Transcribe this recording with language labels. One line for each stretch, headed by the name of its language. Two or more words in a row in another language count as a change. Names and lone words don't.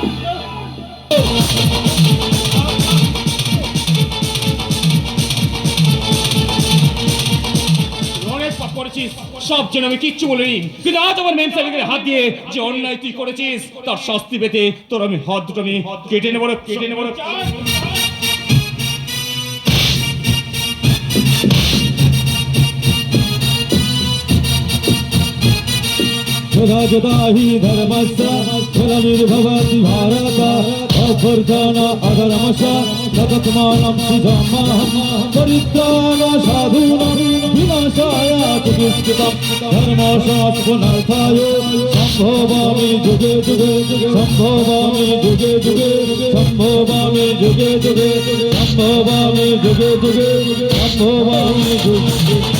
Bangla: অনেক পাপ করেছিস, সব যেন আমি কিচ্ছু বলিনি, কিন্তু আজ আমার মেম সাহেবের হাত দিয়ে যে অন্যায় তুই করেছিস তার শাস্তি পেতে তোর আমি হাত দুটো আমি কেটে নেবো, কেটে নেবো।
Sanskrit: यदा यदा हि धर्मस्य ग्लानिर्भवति भारत अभ्यर्थन अधर्मस्य तदात्मानं सृजाम्यहं परित्राणाय साधूनां विनाशाय च दुष्कृतं धर्मशास्त्रनार्थाय सम्भवामि युगे युगे सम्भवामि युगे युगे सम्भवामि युगे युगे सम्भवामि युगे युगे सम्भवामि युगे युगे।